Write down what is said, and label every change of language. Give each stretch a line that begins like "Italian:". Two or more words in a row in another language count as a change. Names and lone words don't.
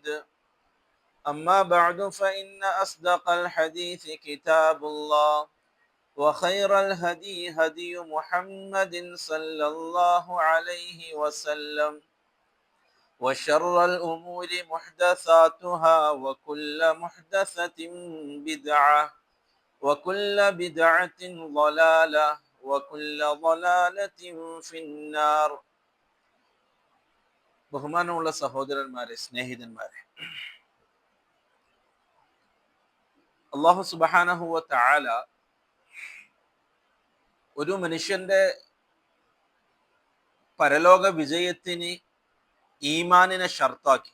Arabic: أما بعد فإن أصدق الحديث كتاب الله، وخير الهدي هدي محمد صلى الله عليه وسلم، وشر الأمور محدثاتها وكل محدثة بدعة وكل بدعة ضلالة وكل ضلالة في النار.
Malayalam: ബഹുമാനമുള്ള സഹോദരന്മാരെ, സ്നേഹിതന്മാരെ,
Arabic: الله سبحانه و تعالى
Malayalam: ഒരു മനുഷ്യന്റെ പരലോക വിജയത്തിന് ഈമാനിനെ ഷർത്താക്കി.